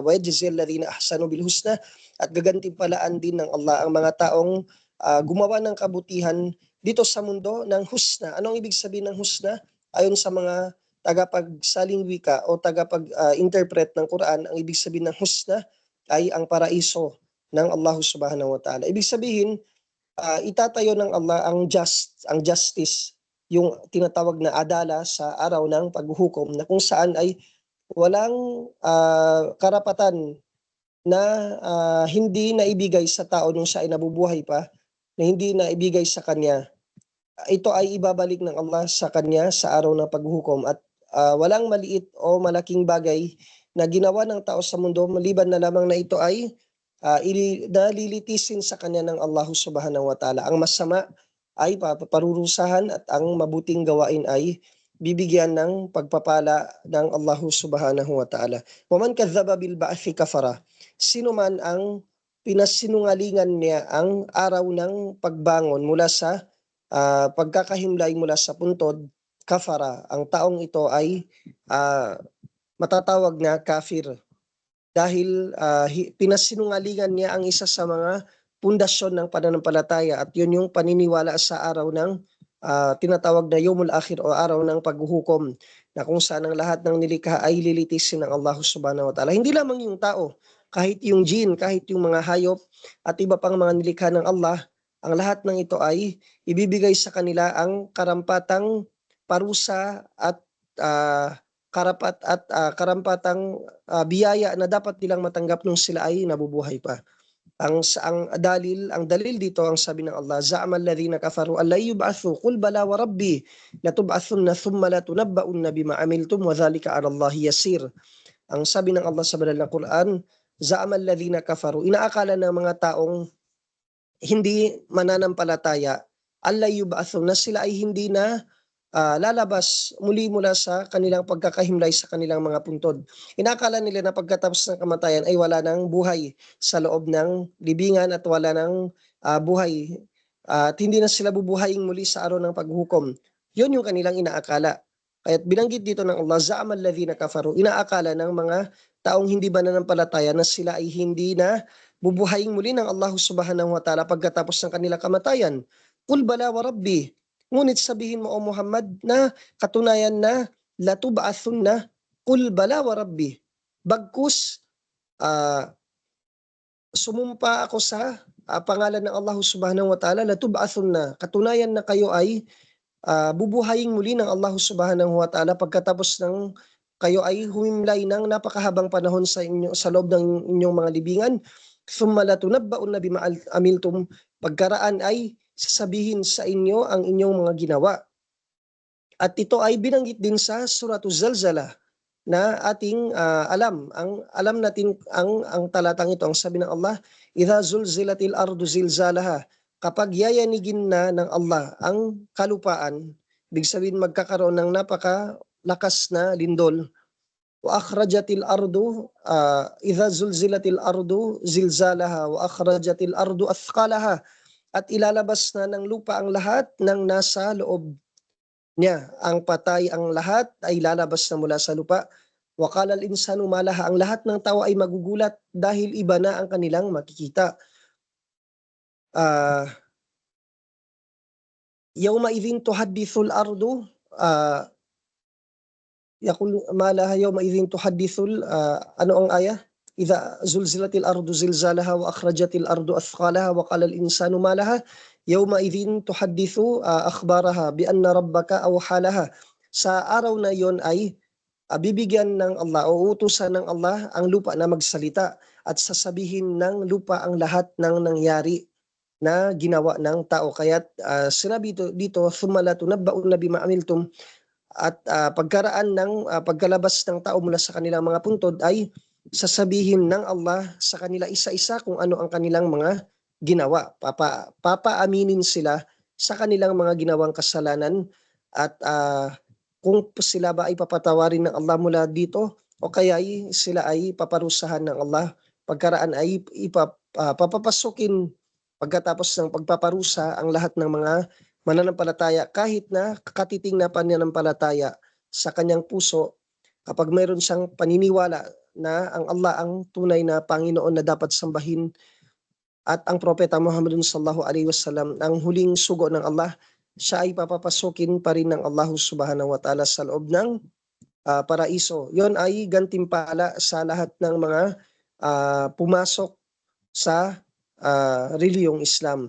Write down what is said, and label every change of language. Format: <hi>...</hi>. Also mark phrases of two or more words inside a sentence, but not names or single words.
<ar>وَيَجْزِيَ الَّذِينَ أَحْسَنُوا بِالْحُسْنَى,</ar> <tl>at gagantimpalaan din ng Allah ang mga taong gumawa ng kabutihan dito sa mundo ng husna. Anong ibig sabihin ng husna? Ayon sa mga tagapagsaling wika o tagapag-interpret ng Quran, ang ibig sabihin ng husna ay ang paraiso ng Allah</tl> <ar>سبحانه وتعالى.</ar> <tl>Ibig sabihin, itatayo ng Allah ang justice, yung tinatawag na adala sa araw ng paghuhukom, na kung saan ay walang karapatan na hindi naibigay sa tao nung siya ay nabubuhay pa, na hindi naibigay sa kanya. Ito ay ibabalik ng Allah sa kanya sa araw ng paghuhukom, at walang maliit o malaking bagay na ginawa ng tao sa mundo maliban na lamang na ito ay nalilitisin sa kanya ng Allah</tl> <ar>سبحانه وتعالى.</ar> <tl>Ang masama ay parurusahan at ang mabuting gawain ay bibigyan ng pagpapala ng Allah</tl> <ar>سبحانه وتعالى. وَمَنْ كَذَّبَ بِالْبَعْثِ كَفَرَ.</ar> <tl>Sino man ang pinasinungalingan niya ang araw ng pagbangon mula sa pagkakahimlay mula sa puntod, kafara. Ang taong ito ay matatawag na kafir, dahil pinasinungalingan niya ang isa sa mga pundasyon ng pananampalataya, at yun yung paniniwala sa araw ng tinatawag na</tl> <ar>يوم الآخر</ar> <tl>o araw ng paghuhukom, na kung saan ang lahat ng nilikha ay lilitisin ng Allah</tl> <ar>سبحانه وتعالى.</ar> <tl>Hindi lamang yung tao, kahit yung jin, kahit yung mga hayop at iba pang mga nilikha ng Allah, ang lahat ng ito ay ibibigay sa kanila ang karampatang parusa at karampatang biyaya na dapat nilang matanggap nung sila ay nabubuhay pa. Ang dalil dito, ang sabi ng Allah,</tl> <ar>زَعَمَ الَّذِينَ كَفَرُوا أَنْ لَنْ يُبْعَثُوا قُلْ بَلَى وَرَبِّي لَتُبْعَثُنَّ ثُمَّ لَتُنَبَّؤُنَّ بِمَا عَمِلْتُمْ وَذَلِكَ عَلَى اللَّهِ يَسِيرٌ.</ar> <tl>Ang sabi ng Allah sa banal na Quran,</tl> <ar>زعم الذين كفروا,</ar> <tl>inaakala ng mga taong hindi mananampalataya,</tl> <ar>أن لن يبعثوا,</ar> <tl>na sila ay hindi na lalabas muli mula sa kanilang pagkakahimlay sa kanilang mga puntod. Inakala nila na pagkatapos ng kamatayan ay wala ng buhay sa loob ng libingan at wala ng buhay at hindi na sila bubuhayin muli sa araw ng paghukom. Yun yung kanilang inaakala. Kaya't binanggit dito ng Allah,</tl> <ar>زعم الذين كفروا,</ar> <tl>inaakala ng mga taong hindi mananampalataya na sila ay hindi na bubuhayin muli ng Allah</tl> <ar>سبحانه وتعالى</ar> <tl>pagkatapos ng kanilang kamatayan.</tl> <ar>قل بلى وربي,</ar> <tl>ngunit sabihin mo o Muhammad na katunayan na latub'athunna,</tl> <ar>قل بلى وربي.</ar> <tl>Bagkus sumumpa ako sa pangalan ng Allah</tl> <ar>سبحانه وتعالى,</ar> <tl>latub'athunna, katunayan na kayo ay bubuhayin muli ng Allah</tl> <ar>سبحانه وتعالى</ar> <tl>pagkatapos ng kayo ay humimlay ng napakahabang panahon sa inyo sa loob ng inyong mga libingan.</tl> <ar>ثم لتنبؤن بما عملتم,</ar> <tl>pagkaraan ay sasabihin sa inyo ang inyong mga ginawa. At ito ay binanggit din sa Suratul Zalzalah na ating alam natin ang talatang ito, ang sabi ng Allah,</tl> <ar>إذا زلزلت الأرض زلزالها,</ar> <tl>kapag yayanigin na ng Allah ang kalupaan, ibig sabihin magkakaroon ng napakalakas na lindol.</tl> <ar>وأخرجت الأرض إذا زلزلت الأرض زلزالها وأخرجت الأرض أثقالها,</ar> <tl>at ilalabas na ng lupa ang lahat ng nasa loob niya. Ang patay, ang lahat ay lalabas na mula sa lupa.</tl> <ar>وقال الإنسان ما لها,</ar> <tl>ang lahat ng tao ay magugulat dahil iba na ang kanilang makikita.</tl> <ar>يومئذ تحدث الأرض يقول ما لها يومئذ تحدث</ar> <tl>ano ang aya?</tl> <ar>إذا زلزلت الأرض زلزالها وأخرجت الأرض أثقالها وقال الإنسان ما لها يومئذ تحدث أخبارها بأن ربك أوحى لها.</ar> <tl>Sa araw na yon ay bibigyan ng Allah o utusan ng Allah ang lupa na magsalita at sasabihin ng lupa ang lahat ng nangyari na ginawa ng tao. Kaya't sinabi dito</tl> <ar>ثم لتنبؤن بما عملتم,</ar> <tl>at pagkaraan ng pagkalabas ng tao mula sa kanilang mga puntod ay sasabihin ng Allah sa kanila isa-isa kung ano ang kanilang mga ginawa. Papaaminin sila sa kanilang mga ginawang kasalanan at kung sila ba ay papatawarin ng Allah mula dito o kaya ay sila ay paparusahan ng Allah. Pagkaraan ay papapasukin pagkatapos ng pagpaparusa ang lahat ng mga mananampalataya kahit na katiting na pananampalataya sa kanyang puso, kapag mayroon siyang paniniwala na ang Allah ang tunay na Panginoon na dapat sambahin at ang propeta Muhammad</tl> <ar>صلى الله عليه وسلم</ar> <tl>ang huling sugo ng Allah, siya ay papapasukin pa rin ng Allah</tl> <ar>سبحانه وتعالى</ar> <tl>sa loob ng paraiso. Yon ay gantimpala sa lahat ng mga pumasok sa reliyong Islam.</tl>